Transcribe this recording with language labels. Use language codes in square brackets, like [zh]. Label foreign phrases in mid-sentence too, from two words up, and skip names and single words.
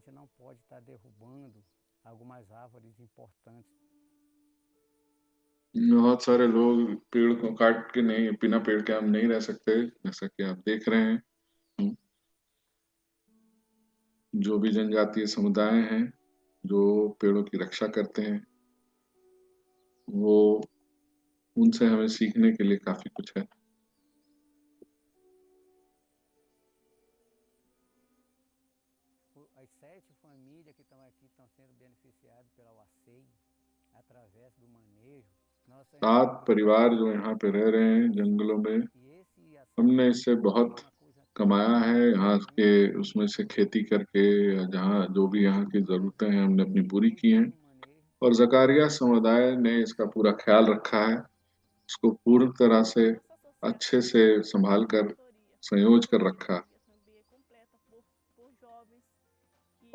[hi] बहुत सारे लोग पेड़ को काट के नहीं, बिना पेड़ के हम नहीं रह सकते, जैसा कि आप देख रहे हैं। जो भी जनजातीय समुदाय हैं जो पेड़ों की रक्षा करते हैं, वो उनसे हमें सीखने के लिए काफी कुछ है। [pt] As 7 famílias que estão aqui estão sendo beneficiadas pela UACEI através do manejo. [hi] 7 परिवार जो यहाँ पे रह रहे हैं जंगलों में, हमने इससे बहुत कमाया है, यहाँ के उसमें से खेती करके, जहाँ जो भी यहाँ की जरूरतें हैं हमने अपनी पूरी की हैं और जकारिया समुदाय ने इसका पूरा ख्याल रखा है, उसको पूरी तरह से अच्छे से संभाल कर संयोज कर रखा।